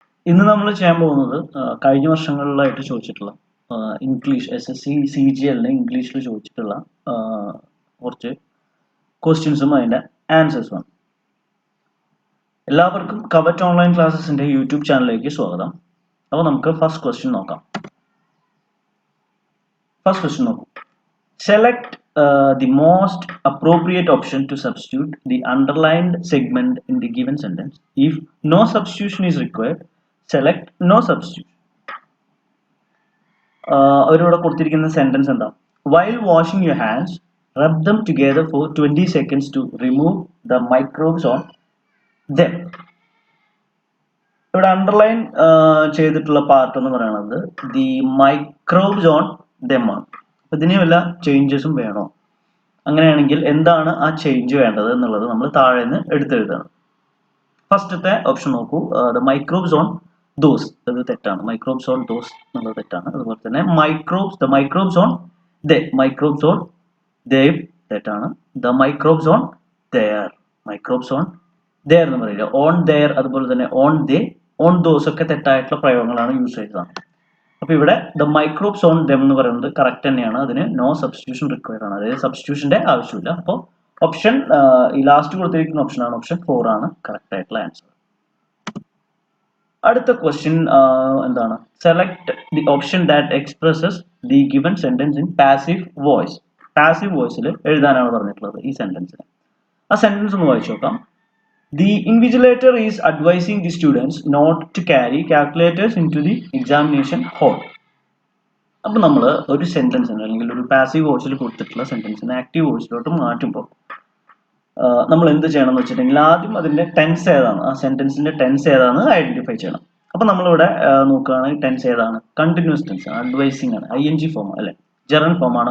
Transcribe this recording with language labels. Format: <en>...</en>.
<ml>ഇന്ന് നമ്മൾ ചെയ്യാൻ പോകുന്നത് കഴിഞ്ഞ വർഷങ്ങളിലായിട്ട് ചോദിച്ചിട്ടുള്ള ഇംഗ്ലീഷ് SSC CGL ഇംഗ്ലീഷിൽ ചോദിച്ചിട്ടുള്ള കുറച്ച് ക്വസ്റ്റ്യൻസും അതിൻ്റെ ആൻസേഴ്സുമാണ്. എല്ലാവർക്കും കവറ്റ് ഓൺലൈൻ ക്ലാസ്സസിൻ്റെ യൂട്യൂബ് ചാനലിലേക്ക് സ്വാഗതം. അപ്പോൾ നമുക്ക് ഫസ്റ്റ് ക്വസ്റ്റ്യൻ നോക്കാം. ഫസ്റ്റ് ക്വസ്റ്റ്യൻ നോക്കൂ.</ml> <en>Select the most appropriate option to substitute the underlined segment in the given sentence. If no substitution is required, select no substitution.</en> <ml>അവരിവിടെ കൊടുത്തിരിക്കുന്ന സെന്റൻസ് എന്താ?</ml> <en>While washing your hands, rub them together for 20 seconds to remove the microbes on them.</en> <ml>ഇവിടെ underline ചെയ്തിട്ടുള്ള part എന്ന് പറയുന്നത്</ml> <en>the microbes on them</en> <ml>ആണ്. ഇതിന് വല്ല ചേഞ്ചസും വേണോ? അങ്ങനെയാണെങ്കിൽ എന്താണ് ആ ചേഞ്ച് വേണ്ടത് എന്നുള്ളത് നമ്മൾ താഴെ നിന്ന് എടുത്തെഴുതണം. ഫസ്റ്റത്തെ ഓപ്ഷൻ നോക്കൂ.</ml> <en>the microbes on those,</en> <ml>അത് തെറ്റാണ്. മൈക്രോബ്സ് ഓൺ ദോസ് എന്നുള്ളത് തെറ്റാണ്. അതുപോലെ തന്നെ the microbes on microbes on തെറ്റാണ്. The microbes on microbes on എന്ന് പറയില്ല. ഓൺ അതുപോലെ തന്നെ ഓൺ ദോസ് ഒക്കെ തെറ്റായിട്ടുള്ള പ്രയോഗങ്ങളാണ് യൂസ് ചെയ്തതാണ്. അപ്പൊ ഇവിടെ</ml> <en>the microbes on them</en> <ml>എന്ന് പറയുന്നത് കറക്റ്റ് തന്നെയാണ്. അതിന്</ml> <en>no substitution required</en> <ml>ആണ്, അതായത് സബ്സ്റ്റിറ്റ്യൂഷന്റെ ആവശ്യമില്ല. അപ്പോൾ ഓപ്ഷൻ ഈ ലാസ്റ്റ് കൊടുത്തിരിക്കുന്ന ഓപ്ഷൻ ആണ്, ഓപ്ഷൻ 4 ആണ് കറക്റ്റ് ആയിട്ടുള്ള ആൻസർ. അടുത്ത ക്വസ്റ്റ്യൻ എന്താണ്?</ml> <en>Select the option that expresses the given sentence in passive voice.</en> <ml>Passive വോയിസിൽ എഴുതാനാണ് പറഞ്ഞിട്ടുള്ളത് ഈ സെന്റൻസിന്. ആ സെന്റൻസ് ഒന്ന് വായിച്ചു നോക്കാം.</ml> <en>The invigilator is advising the students not to carry calculators into the examination hall.</en> <ml>അപ്പോൾ നമ്മൾ ഒരു സെന്റൻസിന് അല്ലെങ്കിൽ ഒരു പാസീവ് വോയിസിൽ കൊടുത്തിട്ടുള്ള സെന്റൻസിനെ ആക്റ്റീവ് വോയിസിലോട്ട് മാറ്റുമ്പോൾ നമ്മൾ എന്ത് ചെയ്യണം എന്ന് വെച്ചിട്ടുണ്ടെങ്കിൽ ആദ്യം അതിന്റെ ടെൻസ് ഏതാണ്, ആ സെന്റൻസിന്റെ ടെൻസ് ഏതാണെന്ന് ഐഡന്റിഫൈ ചെയ്യണം. അപ്പോൾ നമ്മളിവിടെ നോക്കുകയാണെങ്കിൽ ടെൻസ് ഏതാണ്? കണ്ടിന്യൂസ് ടെൻസ് ആണ്, അഡ്വൈസിംഗ് ആണ്, ING ഫോം അല്ലെ, ജെറൻ ഫോം ആണ്.</ml>